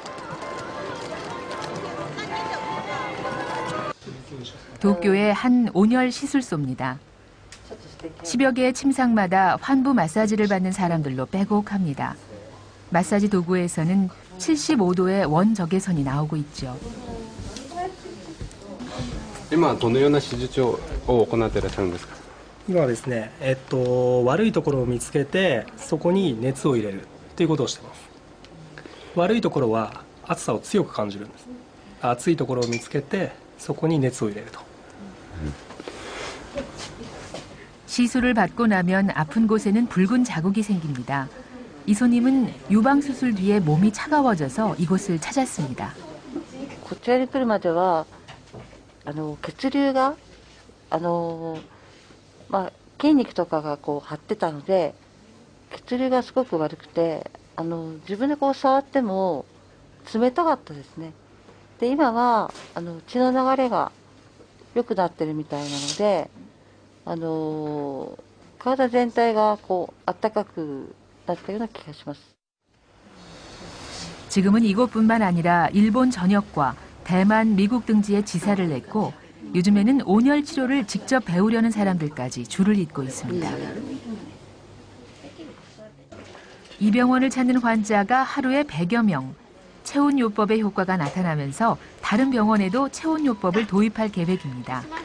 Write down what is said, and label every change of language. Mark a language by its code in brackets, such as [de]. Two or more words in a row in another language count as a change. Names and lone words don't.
[ko] 도쿄의 한 온열 시술소입니다. 10여 개의 침상마다 환부 마사지를 받는 사람들로 빼곡합니다. 마사지 도구에서는 75도의 원적외선이 나오고 있죠. [ja] 今どのような手術を行っていらっしゃるんですか？今はですね、悪いところを見つけてそこに熱を入れるということをしています。悪いところは暑さを強く感じるんです。暑いところを見つけてそこに熱を入れると。 [ko] 시술을 받고 나면 아픈 곳에는 붉은 자국이 생깁니다. 이 손님은 유방수술 뒤에 몸이 차가워져서 이곳을 찾았습니다. こちらに来るまでは血流が筋肉とかが張ってたので血流がすごく悪くて自分で触っても冷たかったですね。で今は血の流れが良くなってるみたいなので体全体が暖かくなったような気がします。 지금은 이곳뿐만 아니라 일본 전역과 대만, 미국 등지에 지사를 냈고 요즘에는 온열 치료를 직접 배우려는 사람들까지 줄을 잇고 있습니다. 이 병원을 찾는 환자가 하루에 100여 명. 체온요법의 효과가 나타나면서 다른 병원에도 체온요법을 도입할 계획입니다.